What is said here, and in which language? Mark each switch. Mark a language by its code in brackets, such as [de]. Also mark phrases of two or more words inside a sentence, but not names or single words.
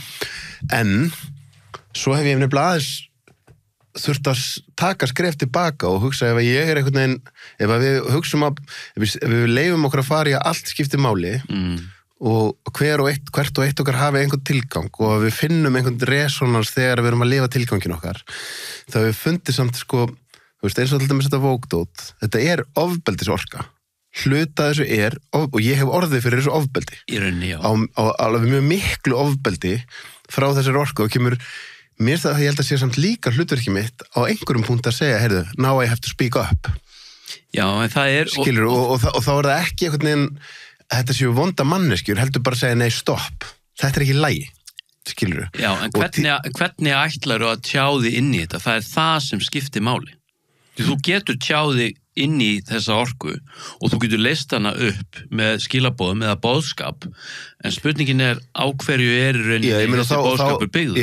[is] En svo hef ég nefnilega aðeins þurft að taka skref tilbaka og hugsa ef ég er einhvern veginn, ef við hugsum að, ef við leifum okkur að fara í að allt skipti máli og hvert og eitt okkar hafi einhvern tilgang og við finnum einhvern resonans þegar við erum að lifa tilgangin okkar þá við fundið samt sko eins og alltaf með þetta vókdót þetta er ofbeldisorka hluta þessu og ég hef orðið fyrir þessu ofbeldi í rauninni, já. Á alveg mjög miklu ofbeldi frá þessari orku og kemur mér það að ég held að sé samt líka hlutverki mitt á einhverjum punkt að segja, heyrðu, [en] now I have to speak up [is] já, en það er skilur, og þá er það ekki einhvern veginn þetta séu vonda manneskjur, heldur bara að segja nei, stopp, þetta er ekki lægi skilur þú? Já, en hvernig ætlarðu að tjá þig inn í þetta? Það er það sem skiptir máli. Þú getur tjáð þig inn í þessa orku og þú getur leyst hana upp með skilaboðum eða boðskap, en spurningin er á hverju er í rauninni þessi boðskapur byggður.